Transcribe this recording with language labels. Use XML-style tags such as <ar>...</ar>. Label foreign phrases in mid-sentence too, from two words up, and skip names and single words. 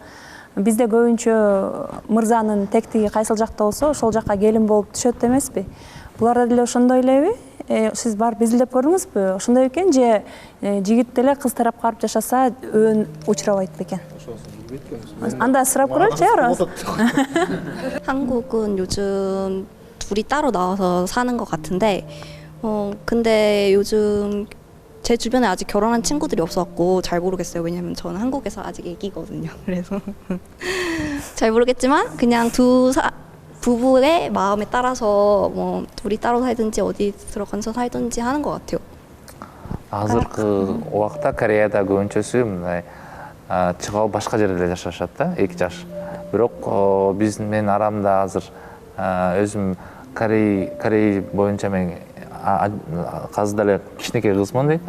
<ky>Бизде көбүнчө мырзанын тектиги кайсыл жакта болсо, ошол жакка келин болуп түшөт эмеспи? Буларда деле ошондой элеби? Сиз барып изилдеп көрдүңүзбү? Ошондой экен же жигит деле кыз тарапка барып жашаса өөн учурабайт бекен? Анда сурап көрөлүчү.</ky> <ko>한국은 요즘 둘이 따로 나와서 사는 것 같은데 근데 요즘 제 주변에 아직 결혼한 친구들이 없었고 잘 모르겠어요. 왜냐면 저는 한국에서 아직 애기거든요. 그래서 잘 모르겠지만 그냥 부부의 마음에 따라서 뭐 둘이 따로 살든지 어디 들어가서 살든지 하는 것 같아요.</ko> <ky>азыркы убакта Кореяда көбүнчөсү мындай чыгып башка жерде жашашат да, 2 жаш. Бирок мен арамда азыр өзүм Корей боюнча мен казы деле кичинекей кызмын дейт.</ky>